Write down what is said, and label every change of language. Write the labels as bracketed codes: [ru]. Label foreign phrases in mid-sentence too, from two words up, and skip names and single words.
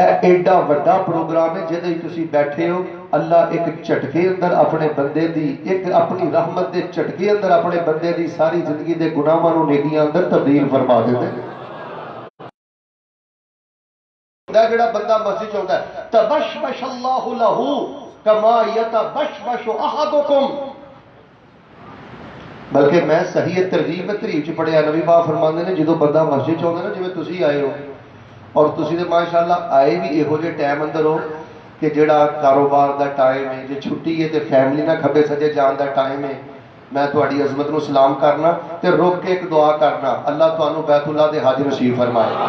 [pa] ایڈا وڈا پروگرام ہے جہدے تسی بیٹھے ہو۔ اللہ ایک جھٹکے اندر اپنے بندے دی، ایک اپنی رحمت دے جھٹکے اندر اپنے بندے دی ساری زندگی دے گناہاں نوں نیکیاں اندر تبدیل فرما دیندے. جہڑا بندہ مسجد چ آؤندا ہے, [ar] تبشبش الله له كما يتبشبش أحدكم, [pa] بلکہ میں صحیح ترغیب میں تریب چ پڑھیا, نبی پاک فرماتے ہیں جو بندہ مسجد چاہتا نا، جویں تسیں آئے ہو، اور تسیں تے ماشاءاللہ آئے بھی ایہو جے ٹائم اندر ہو کہ جہڑا کاروبار کا ٹائم ہے، جے چھٹی ہے تو فیملی نا کھبے سجے جان کا ٹائم ہے، میں تہاڈی عظمت نوں سلام کرنا تے رک کے ایک دعا کرنا، اللہ تہانوں بیت اللہ دے حج نصیب فرمائے.